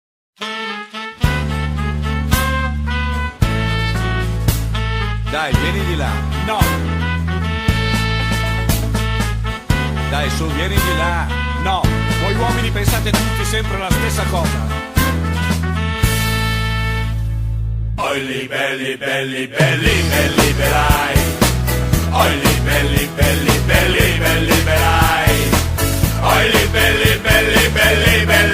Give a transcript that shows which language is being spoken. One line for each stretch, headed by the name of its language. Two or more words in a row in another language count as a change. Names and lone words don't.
Italian: Dai, vieni di là. No, Dai, su, vieni di là. no, voi uomini pensate tutti sempre la stessa cosa. Oili belli belli belli belli belai. Oili belli belli belli belli belai. Oili belli belli belli